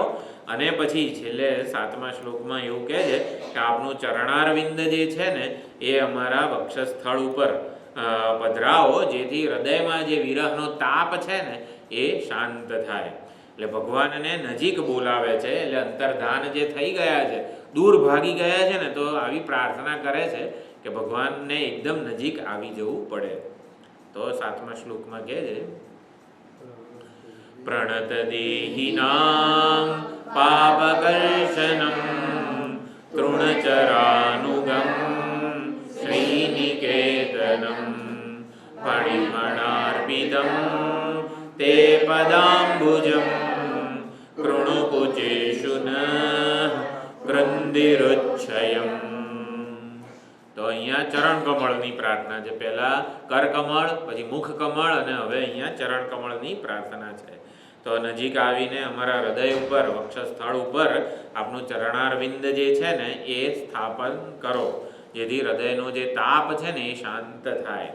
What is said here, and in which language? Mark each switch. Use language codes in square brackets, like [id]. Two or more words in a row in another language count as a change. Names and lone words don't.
[gu] અને પછી છેલ્લે 7મા શ્લોકમાં એવું કહે છે કે આપનું ચરણારવિંદ જે છે ને એ અમારા વક્ષસ્થળ ઉપર પધરાવો, જેથી હૃદયમાં જે વિરહનો તાપ છે ને એ શાંત થાય. એટલે ભગવાનને નજીક બોલાવે છે. એટલે અંતર્ધાન જે થઈ ગયા છે, દૂર ભાગી ગયા છે ને, તો આવી પ્રાર્થના કરે છે કે ભગવાનને એકદમ નજીક આવી જવું પડે. તો 7મા શ્લોકમાં કહે છે [sa] प्रणतदेहिनां पापकर्षणं तृणचरानुगं श्रीनिकेतनं फणिमणार्पितं ते पदाम्बुजं कृणुकुचेषु न कृन्दिरुच्छयम्। [gu] તો અહીંયા ચરણ કમળની પ્રાર્થના છે. પહેલા કર કમળ, પછી મુખ કમળ અને હવે અહીંયા ચરણ કમળની પ્રાર્થના છે. તો નજીક આવીને અમારા હૃદય ઉપર, વક્ષસ્થળ ઉપર આપનું ચરણારવિંદ જે છે ને એ સ્થાપન કરો, જેથી હૃદયનો જે તાપ છે ને એ શાંત થાય.